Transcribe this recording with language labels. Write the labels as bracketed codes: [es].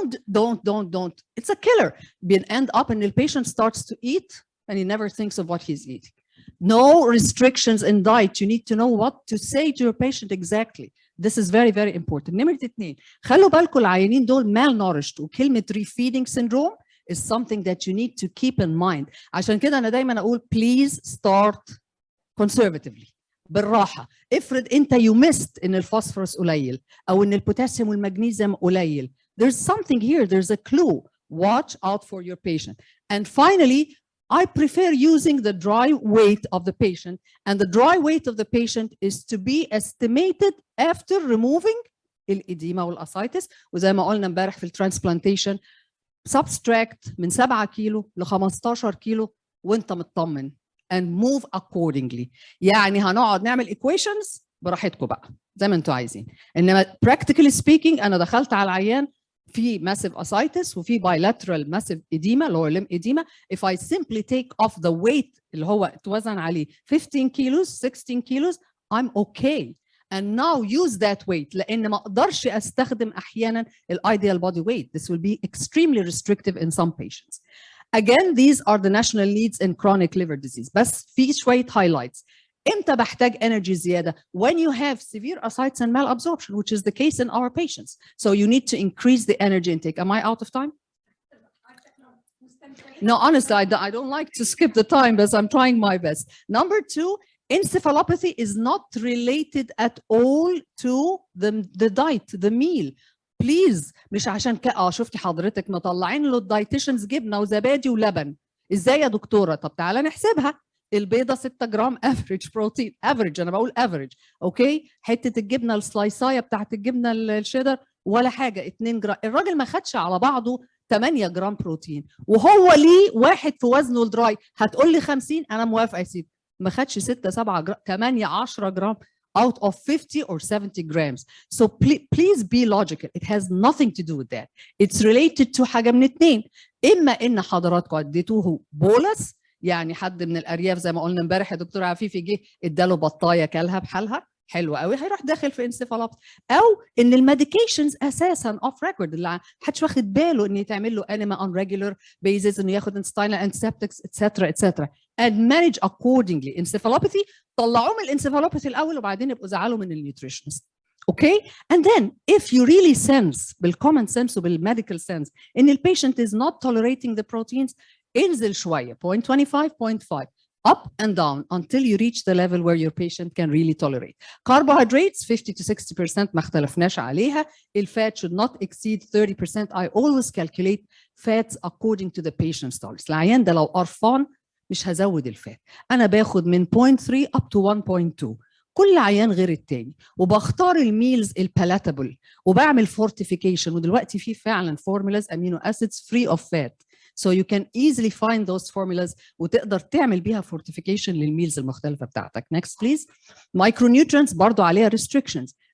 [en] Don't. It's a killer. End up and the patient starts to eat and he never thinks of what he's eating. No restrictions in diet. You need to know what to say to your patient exactly. This is very, very important. [ar] نمرة 2 خلوا بالكم العيانين دول [en] malnourished [ar] وكلمة [en] refeeding syndrome is something that you need to keep in mind. [ar] عشان كده أنا دايما أقول [en] please start conservatively. [ar] بالراحة. افرض أنت [en] you missed [ar] إن الفوسفورس قليل أو إن البوتاسيوم والمغنيسيوم قليل. [en] There's something here. There's a clue. Watch out for your patient. And finally, I prefer using the dry weight of the patient, and the dry weight of the patient is to be estimated after removing [ar] الإديمة والأسايتس. وزي ما قلنا امبارح في الترانسبلانتيشن subtract من 7 كيلو ل 15 كيلو وانت مطمن [en] and move accordingly. [ar] يعني هنقعد نعمل equations براحتكم بقى زي ما انتوا عايزين. انما practically speaking انا دخلت على العيان في [en] massive ascites [ar] وفي [en] bilateral massive edema lower limb edema. If I simply take off the weight [ar] اللي هو اتوزن عليه [en] 15 kilos 16 kilos I'm okay. And now use that weight [ar] لأن ما أقدرش أستخدم أحيانا ال [en] ideal body weight. This will be extremely restrictive in some patients. Again, these are the national needs in chronic liver disease. [ar] بس في شوية highlights. امتى بحتاج [en] energy زيادة؟ When you have severe ascites and malabsorption, which is the case in our patients. So you need to increase the energy intake. Am I out of time? No, honestly, I don't like to skip the time, but I'm trying my best. Number 2, encephalopathy is not related at all to the diet, the meal. [ar] Please, مش عشان شفتي حضرتك مطلعين له الدايتيشنز جبنة وزبادي ولبن. ازاي يا دكتورة؟ طب تعالى نحسبها. البيضة 6 جرام افريج بروتين، افريج انا بقول افريج، اوكي؟ حتة الجبنة السلايساية بتاعت الجبنة الشيدر ولا حاجة 2 جرام، الراجل ما خدش على بعضه 8 جرام بروتين وهو ليه واحد في وزنه الدراي. هتقول لي 50، انا موافقة يا سيدي. ما خدش 6 7 جرام، 8 10 جرام [en] out of 50 or 70 grams. So please be logical. It has nothing to do with that. It's related to [ar] حاجة من 2. إما إن حضراتكم اديتوه بولس، يعني حد من الأرياف زي ما قلنا امبارح يا دكتور عفيفي جه اداله بطاية كلها بحالها حلوة قوي هيروح داخل في انسيفالوباثي، أو إن الميديكيشنز أساساً اوف ريكورد اللي محدش واخد باله إن يتعمل له انيما [en] on regular basis، [ar] إنه ياخد انستاينال انسبتكس etc. [en] and manage accordingly. [ar] encephalopathy طلعوه من الانسيفالوباثي الأول وبعدين يبقوا زعلوا من النيوتريشنست. [en] Okay, and then if you really sense بالcommon sense وبالmedical sense [ar] إن البيشنت [en] is not tolerating the proteins، [ar] انزل شوية [en] 0.25 0.5 up and down until you reach the level where your patient can really tolerate. [ar] Carbohydrates 50 to 60% ما اختلفناش عليها. [en] الفات should not exceed 30%. I always calculate fats according to the patient's tolerance. [ar] العيان ده لو قرفان مش هزود الفات. أنا باخد من 0.3 [en] up to 1.2. [ar] كل عيان غير التاني، وبختار الميلز البالاتابل وبعمل فورتيفيكيشن، ودلوقتي في فعلا فورمولاز امينو اسيدز فري اوف فات. [en] So you can easily find those formulas [ar] وتقدر تعمل بيها فورتيفيكيشن للميلز المختلفة بتاعتك. [en] Next please. [ar] Micronutrients برضو عليها restrictions.